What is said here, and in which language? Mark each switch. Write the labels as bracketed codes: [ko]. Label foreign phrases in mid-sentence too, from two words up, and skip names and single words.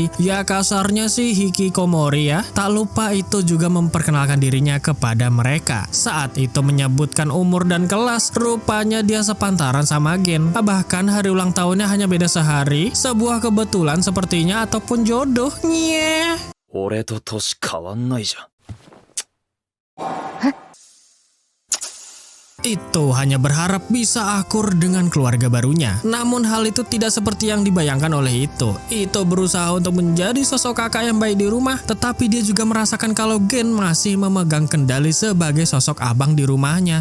[id] Ya kasarnya sih hikikomori ya. Tak lupa itu juga memperkenalkan dirinya kepada mereka. Saat itu menyebutkan umur dan kelas, rupanya dia sepantaran sama Gen. Bahkan hari ulang tahunnya hanya beda sehari. Sebuah kebetulan sepertinya ataupun jodoh. Nyeh. [ja] 俺と年変わんないじゃん。 [id] Ito hanya berharap bisa akur dengan keluarga barunya. Namun hal itu tidak seperti yang dibayangkan oleh Ito. Ito berusaha untuk menjadi sosok kakak yang baik di rumah, tetapi dia juga merasakan kalau Gen masih memegang kendali sebagai sosok abang di rumahnya.